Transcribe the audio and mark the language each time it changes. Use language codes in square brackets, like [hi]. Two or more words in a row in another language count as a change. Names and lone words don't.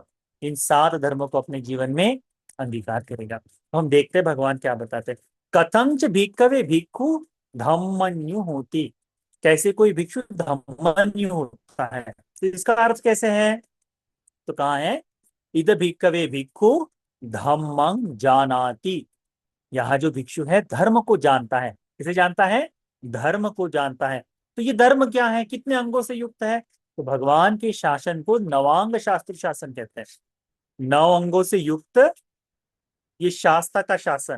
[hi] इन 7 धर्मों को अपने जीवन में अंगीकार करेगा। तो हम देखते हैं भगवान क्या बताते हैं। [pi] कथंच भिक्खवे भिक्खु धम्मन्यु होती, [hi] कैसे कोई भिक्षु धम्मन्यु होता है, तो इसका अर्थ कैसे है? तो कहाँ है? [pi] इद भिक्खवे भिक्खु धम्मं जानाति, [hi] यहाँ जो भिक्षु है धर्म को जानता है। किसे जानता है? धर्म को जानता है। तो ये धर्म क्या है, कितने अंगों से युक्त है? तो भगवान के शासन को नवांग शास्त्र शासन कहते हैं। 9 अंगों से युक्त ये शास्त्र का शासन।